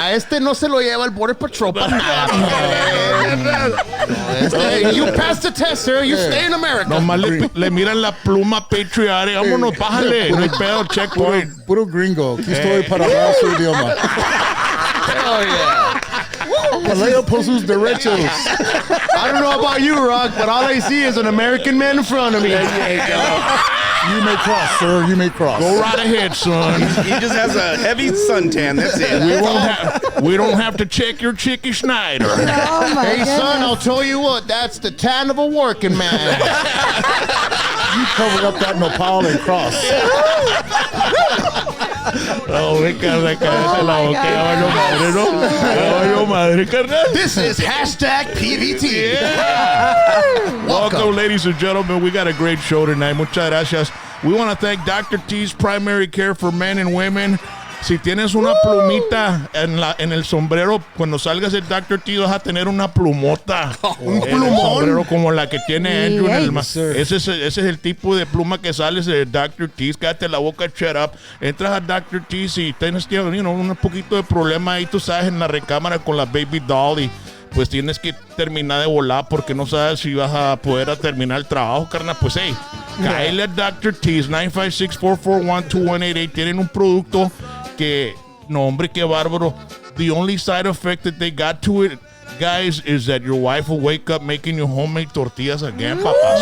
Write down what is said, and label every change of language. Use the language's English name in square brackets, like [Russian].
[Spanish] a este no se lo lleva el Border Patrol para nada. [English] You passed the test, sir. You stay in America. [Spanish] Nomás le miran la pluma patriotic. Vámonos, bájale. No hay pedo, checkpoint. Puro gringo. Aquí estoy para hablar su idioma. [English] Oh, yeah. [Spanish] Paleo por sus derechos. [English] I don't know about you, Rock, but all I see is an American man in front of me. You may cross, sir. You may cross. Go right ahead, son. He just has a heavy suntan. That's it. We don't have to check your Chicky Schneider. Oh my Hey, son, goodness. I'll tell you what, that's the tan of a working man. You covered up that nopal and cross. [Spanish] No, cállate la boca. Ya valió madre, ¿no? Ya valió madre, carnal. [English] This is hashtag PVT. Welcome, ladies and gentlemen. We got a great show tonight. [Spanish] Muchas gracias. [English] We want to thank Dr. T's Primary Care for Men and Women. [Spanish] Si tienes una plumita en el sombrero, cuando salgas el Dr. T vas a tener una plumota. Un en el plumón. sombrero como la que tiene Andrew en el [English] sir. [Spanish] ese es el tipo de pluma que sales de Dr. T. Cállate la boca, [English] shut up. [Spanish] Entras a Dr. T si tienes un poquito de problema ahí, tú sabes, en la recámara con la baby doll y pues tienes que terminar de volar porque no sabes si vas a poder terminar el trabajo, carnal. Pues hey, cáele a Dr. T's 956-441-2188. Tienen un producto que, no hombre, qué bárbaro. [English] The only side effect that they got to it, guys, is that your wife will wake up making you homemade tortillas again, papá.